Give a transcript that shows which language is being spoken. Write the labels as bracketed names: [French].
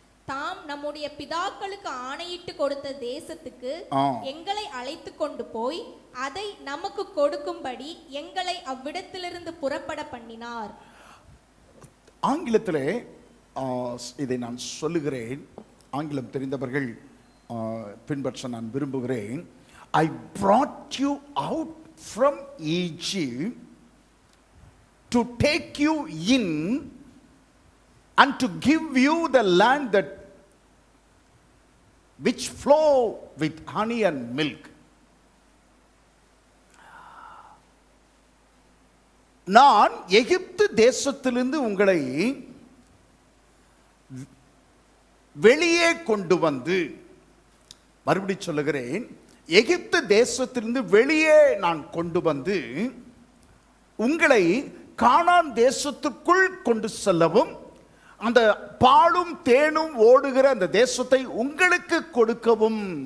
[Tamil] தாம் நம்முடைய பிதாக்களுக்கு ஆணையிட்டு கொடுத்த தேசத்துக்கு எங்களை அழைத்து கொண்டு போய் அதை நமக்கு கொடுக்கும்படி எங்களை அவ்விடத்திலிருந்து புறப்பட பண்ணினார். ஆங்கிலத்திலே இதை நான் சொல்லுகிறேன், ஆங்கிலம் தெரிந்தவர்கள் பின்பற்ற நான் விரும்புகிறேன். [English] I brought you out from Egypt to take you in and to give you the land that which flow with honey and milk. [Tamil] நான் எகிப்து தேசத்திலிருந்து உங்களை வெளியே கொண்டு வந்து, மறுபடி சொல்லுகிறேன், எகிப்து தேசத்திலிருந்து வெளியே நான் கொண்டு வந்து உங்களை கானான் தேசத்துக்குள் கொண்டு செல்லவும், அந்த பாலும் தேனும் ஓடுகிற அந்த தேசத்தை உங்களுக்கு கொடுக்கவும்.